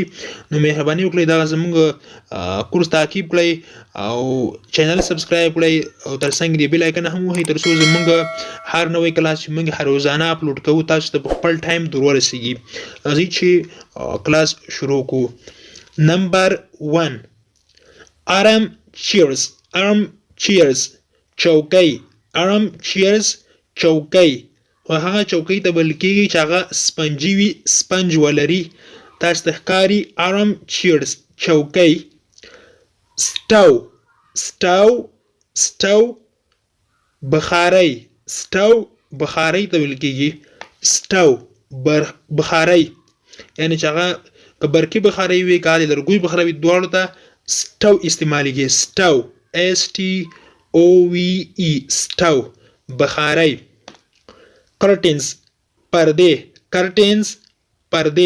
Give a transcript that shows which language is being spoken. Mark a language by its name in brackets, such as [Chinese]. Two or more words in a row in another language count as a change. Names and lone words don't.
[Pashto] نو مهرباني وکړئ دغه زموږ کورس تعقیب کړئ او [English] channel subscribe [Pashto] کړئ او ترڅنګ د [English] bell icon [Pashto] هم وهئ ترڅو زموږ هر نوی کلاس چې موږ هر روزانه اپلوډ کوو تاسو ته په خپل ټایم در ورسیږي. راځئ چې کلاس شروع کړو. نمبر 1 Armchairs. Armchairs چوکۍ. Armchairs چوکۍ خو هغه چوکۍ ته بلل کېږي چې هغه سپنجي وي سپنج ولري تاسو ته ښکاري. Armchairs چوکۍ. Stove بخارۍ. Stove بخارۍ ته ویل کېږي. Stove بخارۍ یعنی چې هغه که برقي بخارۍ وي که د لرګیو بخارۍ وي دواړو ته سټو استعمالیږي. سټو STOVE سټو بخارۍ. curtains پردې. curtains پردې.